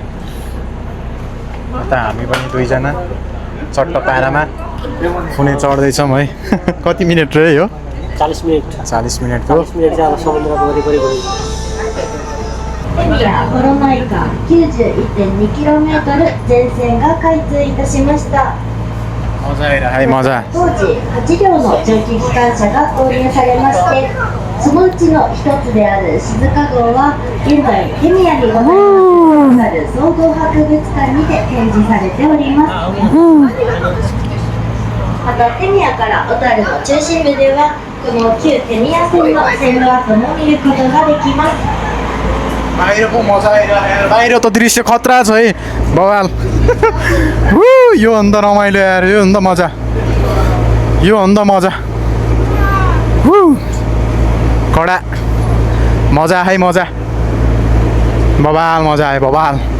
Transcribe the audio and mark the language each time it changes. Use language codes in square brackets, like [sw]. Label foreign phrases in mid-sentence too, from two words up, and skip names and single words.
[ne] यता हामी पनि दुईजना चट्ट पारामा फुने चढ्दैछौँ है कति मिनट रह्यो यो 40 मिनट 40 मिनटको 40 मिनट चाहिँ अब समुद्रको वरिपरि घुम्नु [ja] コロナ以下 91.2km 全線が開通いたしました。 [ne] मजा आइरह्यो है मजा [ja] 当時8両の蒸気機関車が購入されまして、そのうちの一つである静岡号は現在ケニアにございます総合博物館にて展示されております。またケニアから小樽の中心部ではこの旧ケニア線の線路跡も見ることができます。 [ne] बाहिरको मजा आइरह्यो बाहिर त दृश्य खतरा छ है बवाल यो भन्दा रमाइलो यार यो भन्दा मजा यो भन्दा मजा कडा मजा है मजा बवाल मजा आयो बवाल